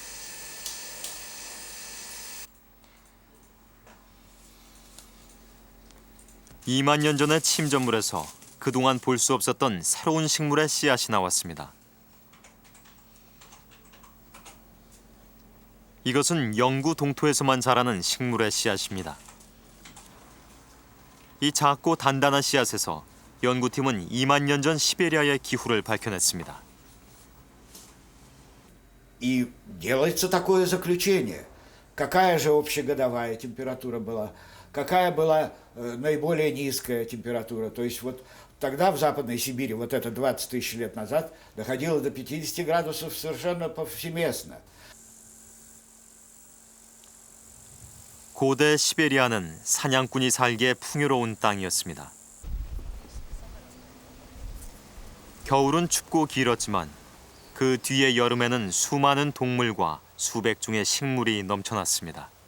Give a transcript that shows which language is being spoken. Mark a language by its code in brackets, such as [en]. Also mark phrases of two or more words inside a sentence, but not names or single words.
[ko] (2만 년) 전의 침전물에서 그동안 볼 수 없었던 새로운 식물의 씨앗이 나왔습니다. 이것은 영구 동토에서만 자라는 식물의 씨앗입니다. 이 작고 단단한 씨앗에서 연구팀은 2만 년 전 시베리아의 기후를 밝혀냈습니다. [ru] И делается такое заключение. Какая же общегодовая температура была? Какая была наиболее низкая температура? То есть вот тогда в Западной Сибири, вот это 20 тысяч лет назад, доходило до 50 градусов совершенно повсеместно. [ko] 고대 시베리아는 사냥꾼이 살기에 풍요로운 땅이었습니다. 겨울은 춥고 길었지만 그 뒤의 여름에는 수많은 동물과 수백 종의 식물이 넘쳐났습니다.